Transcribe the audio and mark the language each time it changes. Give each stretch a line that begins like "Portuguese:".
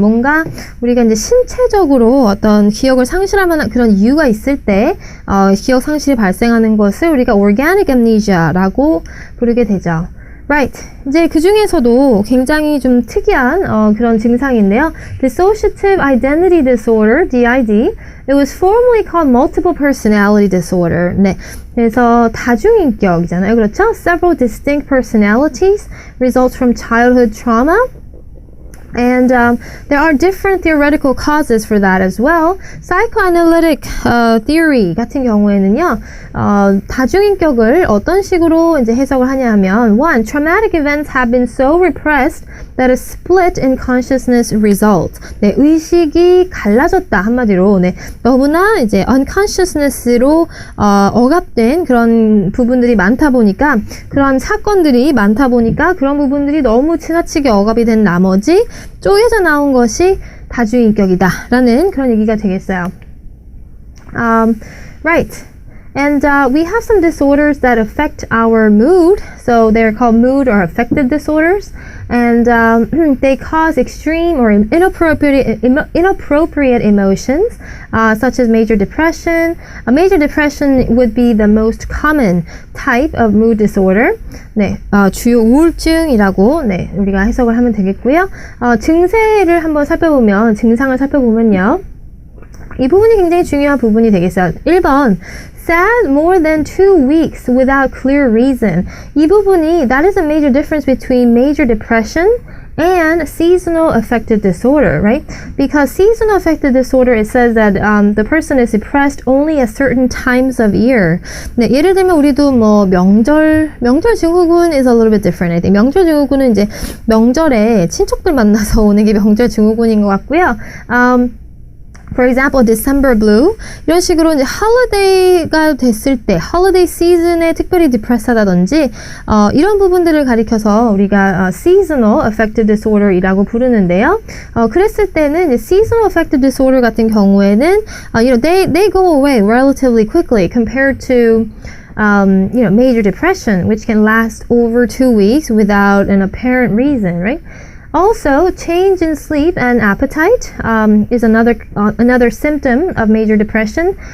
Korean: 뭔가 우리가 이제 신체적으로 어떤 기억을 상실할 만한 그런 이유가 있을 때 기억 상실이 발생하는 것을 우리가 organic amnesia라고 부르게 되죠.
English: Right.
Korean: 이제 그 중에서도 굉장히 좀 특이한 그런 증상인데요.
English: Dissociative Identity Disorder, DID. It was formerly called Multiple Personality Disorder.
Korean: 네. 그래서 다중인격이잖아요. 그렇죠?
English: Several distinct personalities results from childhood trauma. And there are different theoretical causes for that as well. Psychoanalytic theory
Korean: 같은 경우에는요, 다중인격을 어떤 식으로 이제 해석을 하냐면,
English: one, traumatic events have been so repressed that a split in consciousness results.
Korean: 네, 의식이 갈라졌다 한마디로, 네, 너무나 이제 unconsciousness로 억압된 그런 부분들이 많다 보니까, 그런 사건들이 많다 보니까 그런 부분들이 너무 지나치게 억압이 된 나머지 쪼개져 나온 것이 다중인격이다 라는 그런 얘기가 되겠어요.
English: Right. And we have some disorders that affect our mood. So they're called mood or affective disorders. And they cause extreme or inappropriate emotions, such as major depression. A major depression would be the most common type of mood disorder.
Korean: 네, 주요 우울증이라고 네, 우리가 해석을 하면 되겠고요. 증상을 살펴보면요. 이 부분이 굉장히 중요한 부분이 되겠어요.
English: 1번, sad more than 2 weeks without clear reason. 이 부분이, that is a major difference between major depression and seasonal affective disorder, right? Because seasonal affective disorder, it says that the person is depressed only at certain times of year.
Korean: 네, 예를 들면 우리도 뭐 명절 증후군
English: is a little bit different. I think
Korean: 명절 증후군은 이제 명절에 친척들 만나서 오는 게 명절 증후군인 것 같고요.
English: For example, December blue.
Korean: 이런 식으로 이제 holiday가 됐을 때, holiday season에 특별히 depressed하다든지, 이런 부분들을 가리켜서 우리가 seasonal affective disorder이라고 부르는데요. 그랬을 때는 이제
English: seasonal affective disorder
Korean: 같은 경우에는,
English: you know, they go away relatively quickly compared to you know, major depression, which can last over 2 weeks without an apparent reason, right? Also, change in sleep and appetite is another symptom of major depression.